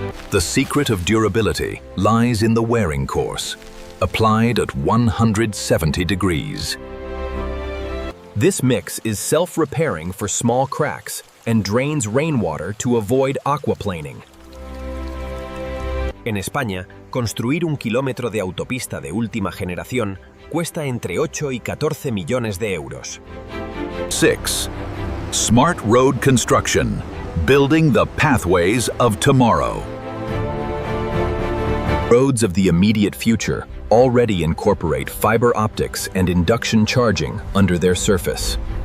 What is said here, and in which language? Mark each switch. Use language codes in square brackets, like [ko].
[en] The secret of durability lies in the wearing course, applied at 170 degrees. This mix is self-repairing for small cracks and drains rainwater to avoid aquaplaning. [es] En España, construir un kilómetro de autopista de última generación cuesta entre 8 y 14 millones de euros. 6. [en] Smart road construction, building the pathways of tomorrow. Roads of the immediate future already incorporate fiber optics and induction charging under their surface.